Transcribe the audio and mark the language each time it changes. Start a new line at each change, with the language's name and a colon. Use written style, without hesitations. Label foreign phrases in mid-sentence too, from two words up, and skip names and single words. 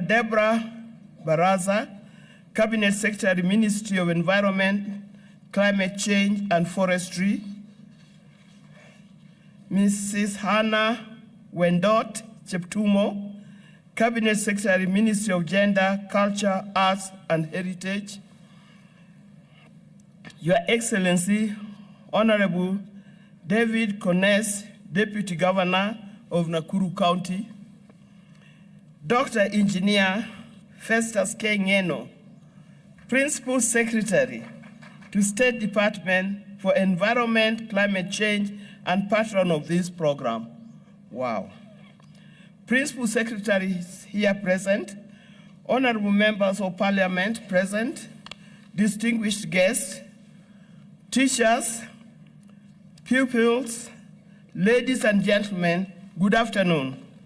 English: Deborah Baraza, Cabinet Secretary, Ministry of Environment, Climate Change and Forestry, Mrs. Hannah Wendot Cheptumo, Cabinet Secretary, Ministry of Gender, Culture, Arts and Heritage, Your Excellency, Honorable David Kones, Deputy Governor of Nakuru County, Dr. Engineer Festus K. Ngeno, Principal Secretary to State Department for Environment, Climate Change, and patron of this program. Wow. Principal Secretaries here present, honorable members of Parliament present, distinguished guests, teachers, pupils, ladies and gentlemen, good afternoon.